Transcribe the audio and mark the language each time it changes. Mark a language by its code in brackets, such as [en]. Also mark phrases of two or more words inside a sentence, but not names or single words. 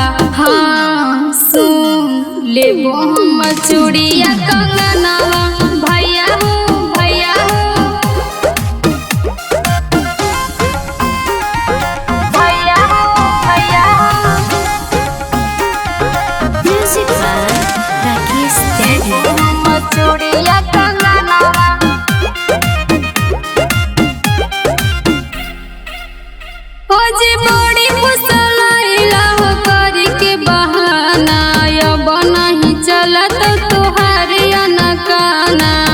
[bho] हाँ सुन लेबो हम चूड़िया कंगनवा। भैया हो भैया हो भैया हो भैया हो [en] Music by Rakesh Daniel. [bho] हम चूड़िया कंगनवा। ओ जी बड़ी फुसलैला हो करी के बहाना। अब नहीं चलत तोहार अनकाना।